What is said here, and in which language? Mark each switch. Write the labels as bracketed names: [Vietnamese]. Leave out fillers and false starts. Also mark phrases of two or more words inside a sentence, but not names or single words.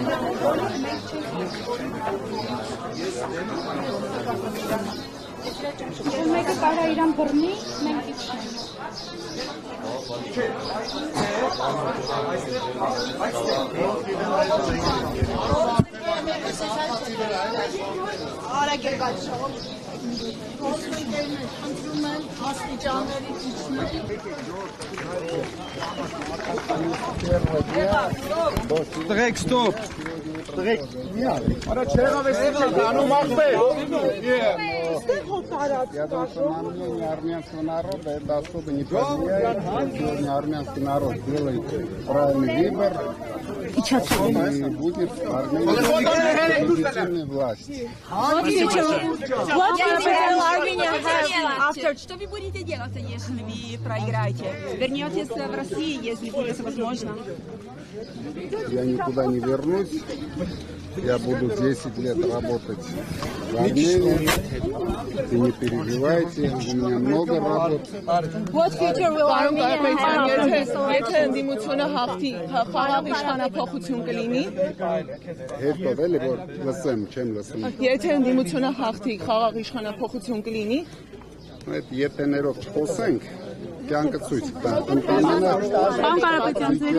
[Armenian] ներքև։ Մեկը կարա իրան բռնի, մենք իջնենք։ Արագ եկած շողով։ Ոստիկերներ խնդրում են աստիճանների իջնել։ Տղեկ, ստոպ։ Տղեկ, միալ։ Արա չեղավ ես անում աղբեր։ [Russian] Я думаю, что на мнение армянского народа это особо не повлияет. Сегодня армянский народ делает правильный выбор и будет легитимной власти. Что вы будете делать, если вы проиграете? Вернетесь в Россию, если будет возможно? Я никуда не вернусь. Я буду 10 лет работать в Армении. И не переживайте, у меня много работ. [English] What future will Armenia have? [Armenian] Եթե ընդդիմությունը հաղթի, խաղաղ իշխանափոխություն կլինի։ Հետո էլի որ լսեմ, չեմ լսում։ Եթե ընդդիմությունը հաղթի, խաղաղ իշխանափոխություն կլինի։ Այդ ետեներով չխոսենք, կյանքը ցույց կտա։ Ընդամենը Պան Կարապետյան, ձեր